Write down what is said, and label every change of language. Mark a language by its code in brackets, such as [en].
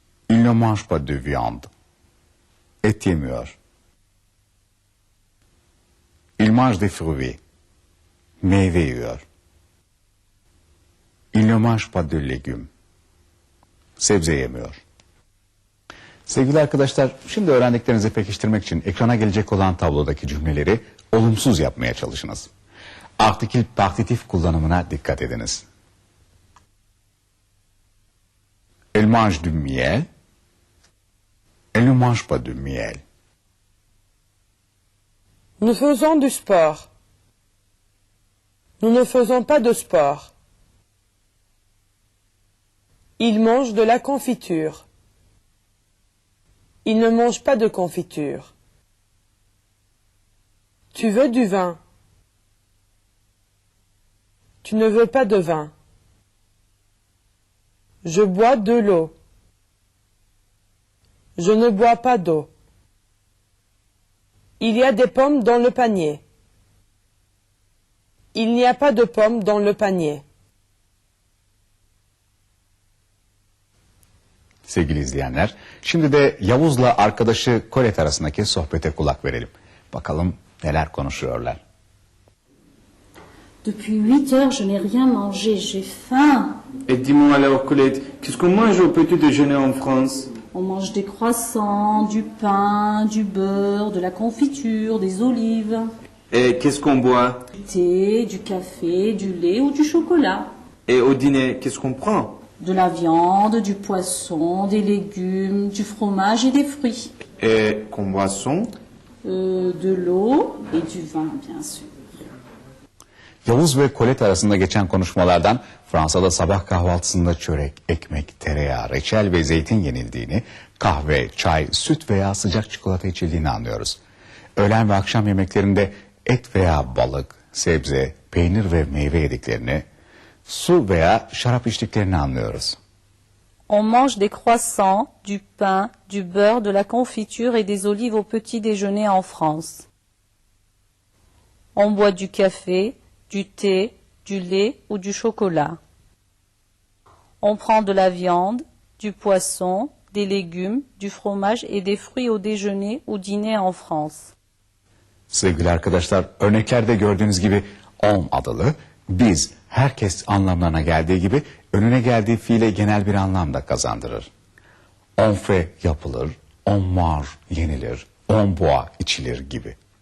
[fr] Il ne mange pas de viande. [tr] Et yemiyor. [fr] Il mange des fruits. [tr] Meyve yiyor. [fr] Il ne mange pas de légumes. [tr] Sebze yemiyor. Sevgili arkadaşlar, şimdi öğrendiklerinizi pekiştirmek için ekrana gelecek olan tablodaki cümleleri olumsuz yapmaya çalışınız. Artikül partitif kullanımına dikkat ediniz. [fr] Elle mange du miel. Elle ne mange pas de miel. Nous faisons du sport. Nous ne faisons pas de sport. Il mange de la confiture. Il ne mange pas de confiture. Tu veux du vin. Tu ne veux pas de vin. Je bois de l'eau. Je ne bois pas d'eau. Il y a des pommes dans le panier. Il n'y a pas de pommes dans le panier. [tr] Sevgili izleyenler, şimdi de Yavuz'la arkadaşı Colette arasındaki sohbete kulak verelim. Bakalım neler konuşuyorlar. [fr] Depuis 8 heures, je n'ai rien mangé, j'ai faim. Et dis-moi alors, Colette, qu'est-ce qu'on mange au petit déjeuner en France? On mange des croissants, du pain, du beurre, de la confiture, des olives. Et qu'est-ce qu'on boit? Du thé, du café, du lait ou du chocolat. Et au dîner, qu'est-ce qu'on prend? De la viande, du poisson, des légumes, du fromage et des fruits. Et comme boisson? De l'eau et du vin, bien sûr. [tr] Yavuz ve Colette arasında geçen konuşmalardan Fransa'da sabah kahvaltısında çörek, ekmek, tereyağı, reçel ve zeytin yenildiğini, kahve, çay, süt veya sıcak çikolata içildiğini anlıyoruz. Öğlen ve akşam yemeklerinde et veya balık, sebze, peynir ve meyve yediklerini, su veya şarap içtiklerini anlıyoruz. [fr] On mange des croissants, du pain, du beurre, de la confiture et des olives au petit déjeuner en France. On boit du café, du thé, du lait ou du chocolat. On prend de la viande, du poisson, des légumes, du fromage et des fruits au déjeuner ou dîner en France. [tr] Sevgili arkadaşlar, örneklerde gördüğünüz gibi on adalı, biz, herkes anlamlarına geldiği gibi önüne geldiği fiile genel bir anlam da kazandırır. On fait yapılır, on mange yenilir, on boit içilir gibi.